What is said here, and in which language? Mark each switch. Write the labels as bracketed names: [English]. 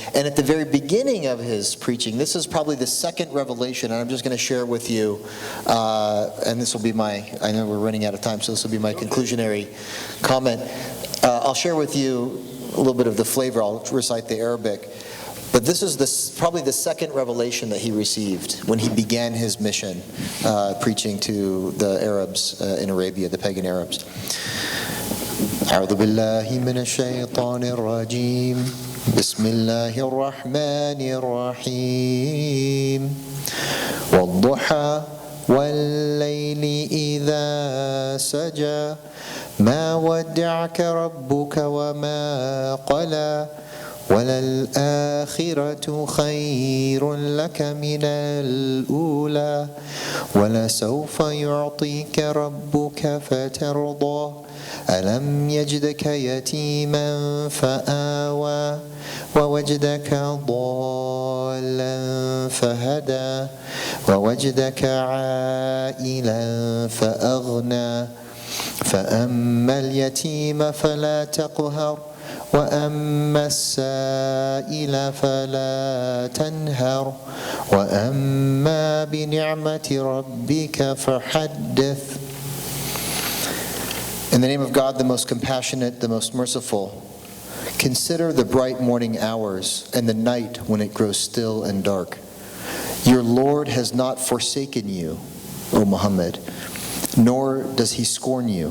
[English] And at the very beginning of his preaching, this is probably the second revelation, and I'm just going to share with you, and this will be I know we're running out of time, so this will be my conclusionary comment. I'll share with you a little bit of the flavor. I'll recite the Arabic. But this is probably the second revelation that he received when he began his mission, preaching to the Arabs in Arabia, the pagan Arabs. [Arabic] أعوذ بالله من الشيطان الرجيم بسم الله الرحمن الرحيم والضحى والليل إذا سجى ما ودعك ربك وما قلى وللآخرة خير لك من الأولى ولسوف يعطيك ربك فترضى ألم يجدك يتيما فآوى ووجدك ضالا فهدى ووجدك عائلا فأغنى فأما اليتيم فلا تقهر وأما السائل فلا تنهر وأما بنعمة ربك فحدث. [English] In the name of God, the most compassionate, the most merciful, consider the bright morning hours and the night when it grows still and dark. Your Lord has not forsaken you, O Muhammad, nor does He scorn you.